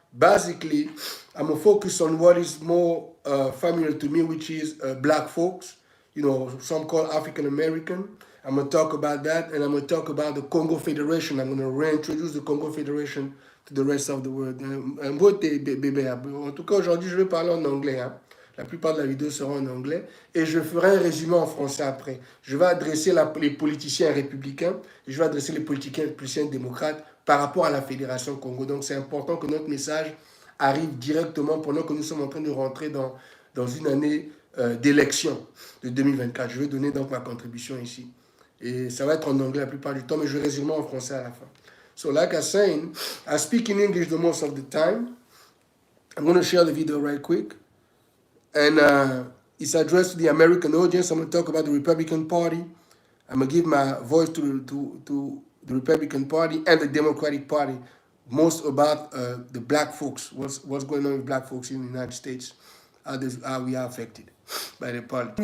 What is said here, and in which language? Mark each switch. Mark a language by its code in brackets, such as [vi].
[en] Basically, I'm going to focus on what is more familiar to me, which is black folks, you know, some call African American. I'm going to talk about that, and I'm going to talk about the Kongo Federation. I'm going to reintroduce the Kongo Federation to the rest of the world. [fr] En tout cas, aujourd'hui, je vais parler en anglais. Hein. La plupart de la vidéo sera en anglais. Et je ferai un résumé en français après. Je vais adresser les politiciens républicains et je vais adresser les politiciens démocrates par rapport à la Fédération Congo. Donc, c'est important que notre message arrive directement pendant que nous sommes en train de rentrer dans une année d'élection de 2024. Je vais donner donc ma contribution ici. Et ça va être en anglais la plupart du temps, mais je vais résumer en français à la fin. [en] So, like I was saying, I speak in English the most of the time. I'm going to share the video right quick. And it's addressed to the American audience. I'm going to talk about the Republican Party. I'm going to give my voice to the Republican Party and the Democratic Party, most about the black folks, what's going on with black folks in the United States, how we are affected by the politics.